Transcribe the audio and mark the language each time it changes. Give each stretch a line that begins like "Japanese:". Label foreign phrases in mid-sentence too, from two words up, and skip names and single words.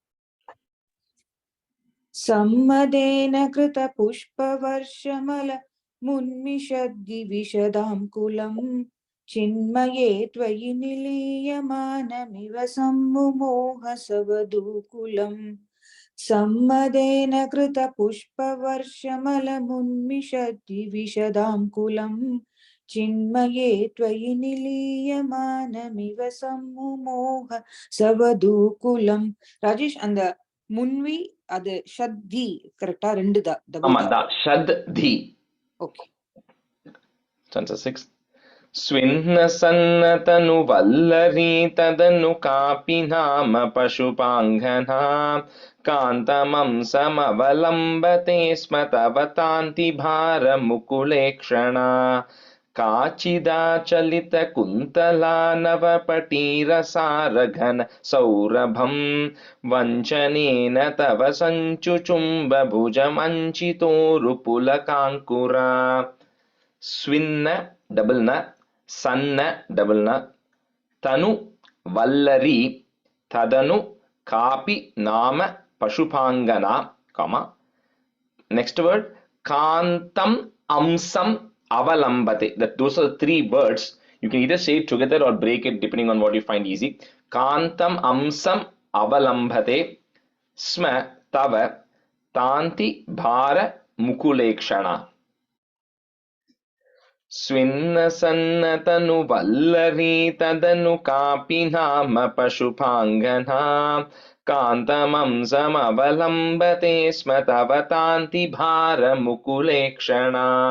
Sanskrit: सम्मदेन कृत पुष्पवर्षमलमुन्मिषद्धि विशदां कुलं चिन्मये त्वयि निलीयमानमिव सम्मुमोह सवधूकुलम् सम्मदेन कृत पुष्पवर्षमलमुन्मिषद्धि विशदां कुलं चिन्मये त्वयि निलीयमानमिव सम्मुमोह सवधूकुलम्.
Tamil: ராஜேஷ், அந்த முன்வி அது ஷத்தி கரெக்டா? ரெண்டு தான், டபுள் ஆமா, தான். ஷத்தி. ஓகே.
English: Stanza 6.
Sanskrit: स्विन्न सन्नतनु वल्लरी तदनु कापि नाम पशुपाङ्गना कान्तमं समवलम्बते स्म तव तान्ति भारमुकुलेक्षणा काचिदाचलितकुन्तला नवपटीरसारघन सौरभं वञ्चनेन तव सञ्चुचुम्बभुजमञ्चितोरुपुलकाङ्कुरा स्विन्न डबल न सन्न डबल न तनु वल्लरी तदनु कापि नाम पशुपांगना,
English: comma next word
Sanskrit: कांतम अंसम अवलंबते.
English: That those are the three words. You can either say it together or break it depending on what you find easy.
Sanskrit: कांतम अंसम अवलंबते स्म तव तान्ति भार मुकुलेक्षणा स्विन्न सन्नतनु वल्लरी तदनु कापि नाम पशुपाङ्गना कान्तमं समवलम्बते स्म तव तान्ति भारमुकुलेक्षणा